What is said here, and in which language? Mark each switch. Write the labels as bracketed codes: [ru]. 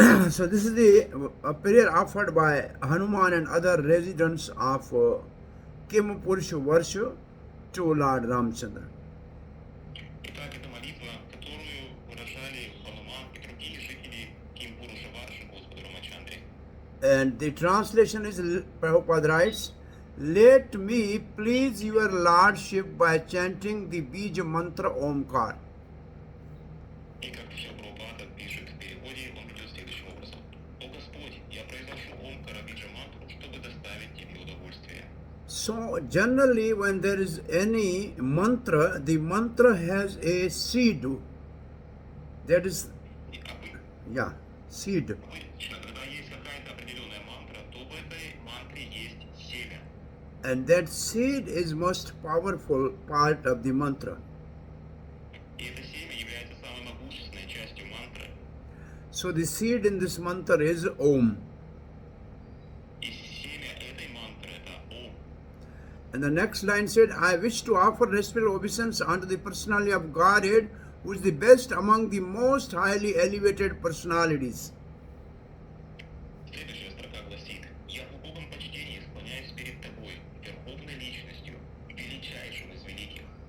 [en] So this is the prayer offered by Hanuman and other residents of Kim Purusha Varsha to Lord Ramchandra. [ru] Итак, это молитва, которую выражали Хануман и другие жители Ким-Пуруша Варши Господу Рамачандре. [en] And the translation is, Prabhupada writes, let me please your lordship by chanting the Bija mantra Omkar. [ru] И как еще Прабхупада пишет в переводе, он ведет следующим образом. О Господь, я произношу Омкара Биджа мантру, чтобы доставить тебе удовольствие. [en] So generally when there is any mantra, the mantra has a seed. That is, yeah, seed. [ru] Обычно, когда есть какая-то определенная мантра, то в этой мантре есть семя. [en] And that seed is most powerful part of the mantra. [ru] И это семя является самой могущественной частью мантры. [en] So the seed in this mantra is Om. [ru] И семя этой мантры — это Ом. [en] And the next line said, I wish to offer respectful obeisance unto the personality of Godhead, who is the best among the most highly elevated personalities. [ru] Следующая строка гласит: «Я в глубоком почтении склоняюсь перед тобой, верховной личностью, величайшим из великих».